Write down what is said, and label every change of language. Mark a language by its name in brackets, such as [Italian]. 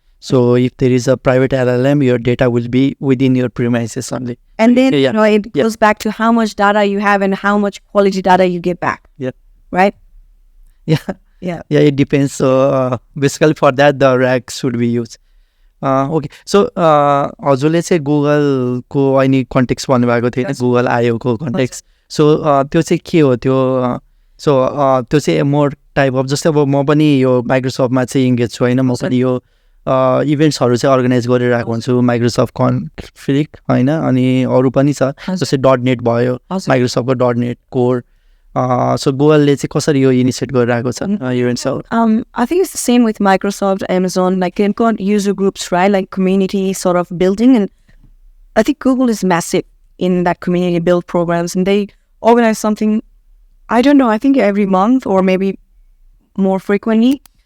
[English] So if there is a private LLM, your data will be within your premises only. And then, it goes back to how much data you have and how much quality data you get back. Yeah. Right? Yeah, it depends. So basically for that, the RAG should be used. Okay. [Nepali] So हजुरले चाहिँ गुगलको अहिले context भन्नुभएको थियो नि, Google आयोको context. So त्यो चाहिँ के हो त्यो? सो त्यो चाहिँ [English] more type of, [Nepali] जस्तै अब म पनि यो माइक्रोसफ्टमा चाहिँ इङ्गेज छु होइन, म पनि यो इभेन्ट्सहरू चाहिँ अर्गनाइज गरिरहेको हुन्छु, माइक्रोसफ्ट कन्फ्लिक्ट होइन, अनि अरू पनि छ जस्तै .NET भयो, माइक्रोसफ्टको .NET कोर. So Google चाहिँ कसरी यो इनिसिएट गरिरहेको छ इभेन्ट्सहरू? [English] I think it's the same with Microsoft, Amazon, like they've got user groups, right? Like community sort of building, and I think Google is massive in that community build programs, and they organize something, I don't know, I think every month or maybe more frequently.